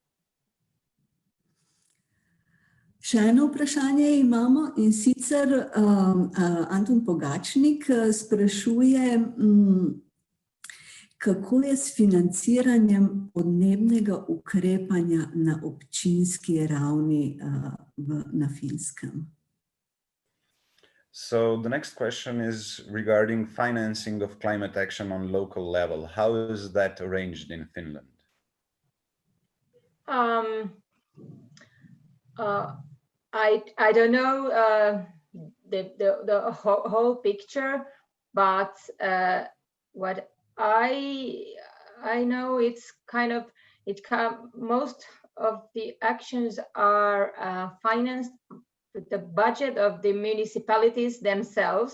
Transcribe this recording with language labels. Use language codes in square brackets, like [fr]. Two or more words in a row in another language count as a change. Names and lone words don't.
[sl] Še eno vprašanje imamo, in sicer Anton Pogačnik sprašuje, kako je s financiranjem podnebnega ukrepanja na občinski ravni na Finskem? [en] So the next question is regarding financing of climate action on local level. How is that arranged in Finland? I don't know the whole picture, but what I know, it's kind of most of the actions are financed with the budget of the municipalities themselves.